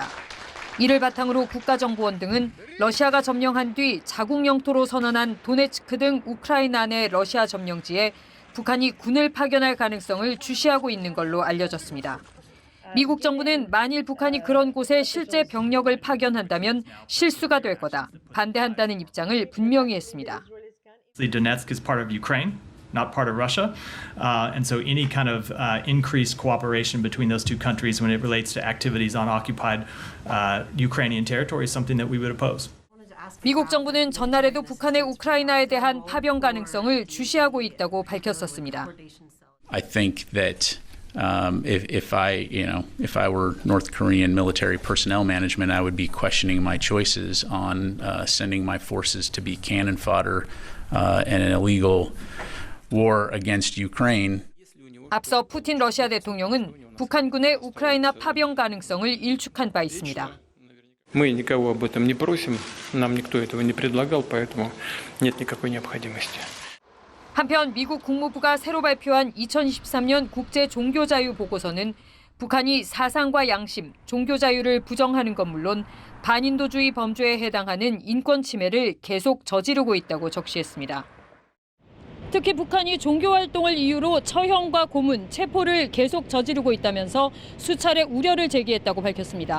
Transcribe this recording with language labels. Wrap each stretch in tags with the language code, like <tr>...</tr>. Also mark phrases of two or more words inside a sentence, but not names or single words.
<ko>이를 바탕으로 국가정보원 등은 러시아가 점령한 뒤 자국 영토로 선언한 도네츠크 등 우크라이나 내 러시아 점령지에 북한이 군을 파견할 가능성을 주시하고 있는 걸로 알려졌습니다. 미국 정부는 만일 북한이 그런 곳에 실제 병력을 파견한다면 실수가 될 거다, 반대한다는 입장을 분명히 했습니다.</ko> <en>Donetsk is part of Ukraine, not part of Russia, and so any kind of increased cooperation between those two countries when it relates to activities on occupied Ukrainian territory is something that we would oppose.</en> <ko>미국 정부는 전날에도 북한의 우크라이나에 대한 파병 가능성을 주시하고 있다고 밝혔었습니다.</ko> <en>I think that if I were North Korean military personnel management, I would be questioning my choices on sending my forces to be cannon fodder in an illegal war against Ukraine.</en> <ko>앞서 푸틴 러시아 대통령은 북한군의 우크라이나 파병 가능성을 일축한 바 있습니다.</ko> <ru>Мы никого об этом не просим, нам никто этого не предлагал, поэтому нет никакой необходимости.</ru> <ko>한편 미국 국무부가 새로 발표한 2023년 국제 종교 자유 보고서는 북한이 사상과 양심, 종교 자유를 부정하는 것 물론 반인도주의 범죄에 해당하는 인권 침해를 계속 저지르고 있다고 적시했습니다. 특히 북한이 종교 활동을 이유로 처형과 고문, 체포를 계속 저지르고 있다면서 수차례 우려를 제기했다고 밝혔습니다.</ko>